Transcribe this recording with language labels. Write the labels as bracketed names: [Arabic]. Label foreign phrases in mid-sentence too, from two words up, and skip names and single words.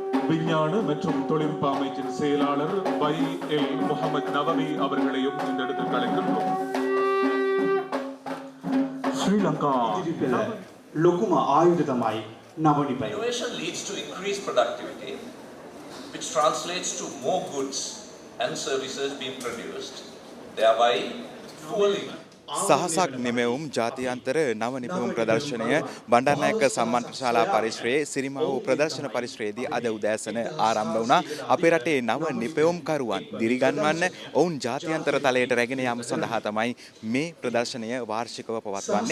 [Tamil] விஞ்ஞான மற்றும் தொழில்நுட்ப அமைச்சின் செயலாளர் YL முகமது நவவி அவர்களையும் இந்த இடத்தில் அழைக்கின்றோம். ஸ்ரீலங்கா [Sinhala] ලොකුම ආයුධ තමයි නවනිපය. [English] Innovation leads to increased productivity, which translates to more goods and services being produced, thereby fueling. [Sinhala] සහසක් නිමැවුම් ජාත්‍යන්තර නව නිපැවුම් ප්‍රදර්ශනය බණ්ඩාරනායක සම්මානශාලා පරිශ්‍රයේ සිරිමාවෝ ප්‍රදර්ශන පරිශ්‍රයේදී අද උදෑසන ආරම්භ වුණා. අපේ රටේ නව නිපැවුම්කරුවන් දිරිගන්වන්න ඔවුන් ජාත්‍යන්තර තලයට රැගෙන යාම සඳහා තමයි මේ ප්‍රදර්ශනය වාර්ෂිකව පවත්වන්නේ.